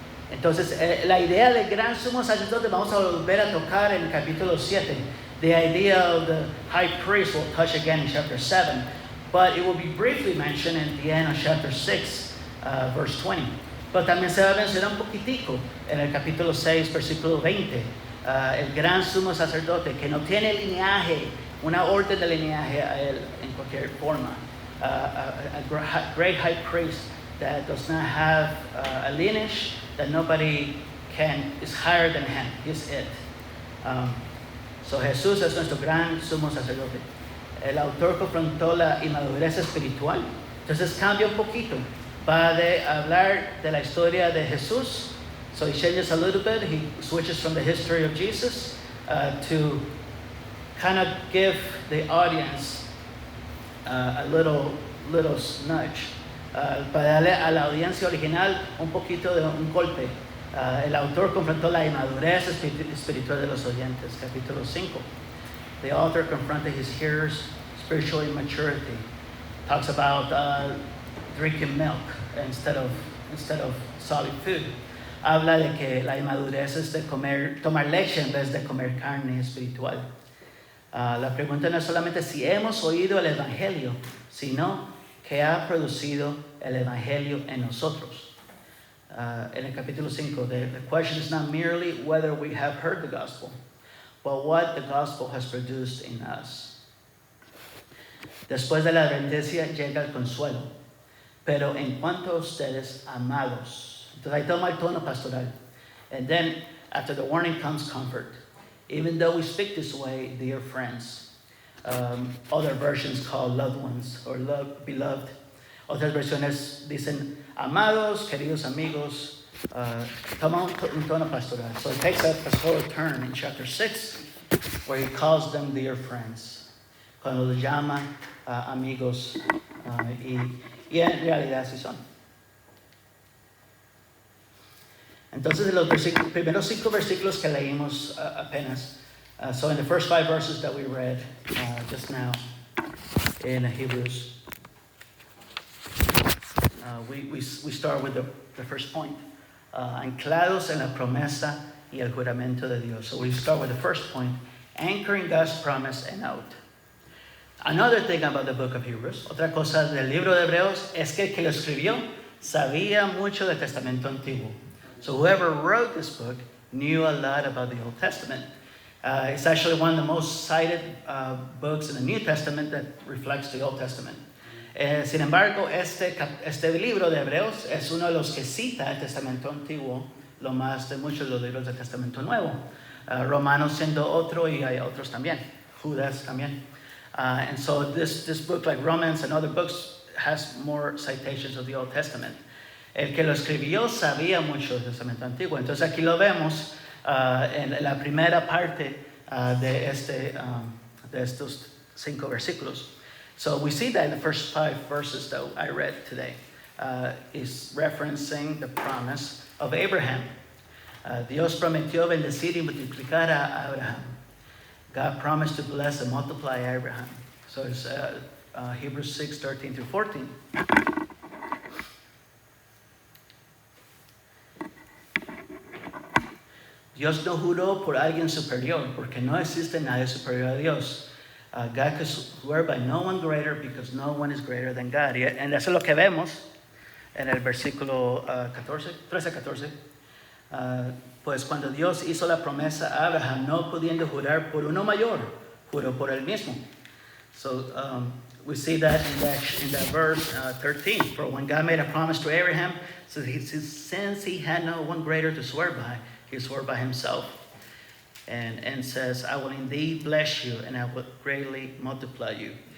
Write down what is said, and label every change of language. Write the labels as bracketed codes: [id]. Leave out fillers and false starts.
[es] Entonces, la idea del gran sumo sacerdote vamos a volver a tocar en el capítulo 7. [en] The idea of the high priest will touch again in chapter 7, but it will be briefly mentioned at the end of chapter 6, verse 20. [es] Pero también se va a mencionar un poquitico en el capítulo 6, versículo 20. El gran sumo sacerdote que no tiene lineaje, una orden de lineaje a él en cualquier forma. [en] A great high priest that does not have a lineage, that nobody is higher than him. He's it. [es] So Jesús es nuestro gran sumo sacerdote. El autor confrontó la inmadurez espiritual. Entonces cambia un poquito. Va de hablar de la historia de Jesús. [en] So he changes a little bit. He switches from the history of Jesus to kind of give the audience a little nudge. [es] Para darle a la audiencia original un poquito de un golpe. El autor confrontó la inmadurez espiritual de los oyentes, capítulo 5. [en] The author confronted his hearers' spiritual immaturity. Talks about drinking milk instead of solid food. [es] Habla de que la inmadurez es de tomar leche en vez de comer carne espiritual. La pregunta no es solamente si hemos oído el Evangelio, sino que ha producido el Evangelio en nosotros. En el capítulo 5, [en] the question is not merely whether we have heard the gospel, but what the gospel has produced in us. [es] Después de la advertencia llega el consuelo. Pero en cuanto a ustedes, amados. Entonces ahí toma el tono pastoral. [en] And then, after the warning comes comfort. Even though we speak this way, dear friends. Other versions call loved ones or beloved. [es] Otras versiones dicen amados, queridos amigos. Toma un tono pastoral. [en] So it takes a pastoral turn in chapter 6, where he calls them dear friends. [es] Cuando los llama amigos y en realidad sí son. Entonces, los primeros 5 versículos que leímos apenas. [en] So in the first 5 verses that we read just now in Hebrews, we start with the first point. [es] Anclados en la promesa y el juramento de Dios. [en] So we start with the first point, anchoring God's promise and out. Another thing about the book of Hebrews, [es] otra cosa del libro de Hebreos, es que el que lo escribió sabía mucho del Testamento Antiguo. [en] So whoever wrote this book knew a lot about the Old Testament. It's actually one of the most cited books in the New Testament that reflects the Old Testament. [es] Sin embargo, este libro de Hebreos es uno de los que cita el Testamento Antiguo, lo más de muchos de los libros del Testamento Nuevo. Romanos siendo otro y hay otros también. Judas también. [en] And so this book, like Romans and other books, has more citations of the Old Testament. [es] El que lo escribió sabía mucho del Testamento Antiguo. Entonces aquí lo vemos en la primera parte de estos 5 versículos. [en] So we see that in the first 5 verses that I read today is referencing the promise of Abraham. [es] Dios prometió bendecir y multiplicar a Abraham. [en] God promised to bless and multiply Abraham. So it's Hebrews 6, 13 through 14. [es] Dios no juró por alguien superior, porque no existe nadie superior a Dios. [en] God could swear by no one greater because no one is greater than God. [es] Y eso es lo que vemos en el versículo 13-14. Pues cuando Dios hizo la promesa a Abraham, no pudiendo jurar por uno mayor, juró por él mismo. [en] So we see that in that verse 13. For when God made a promise to Abraham, so since he had no one greater to swear by, he swore by himself. And says, I will indeed bless you and I will greatly multiply you.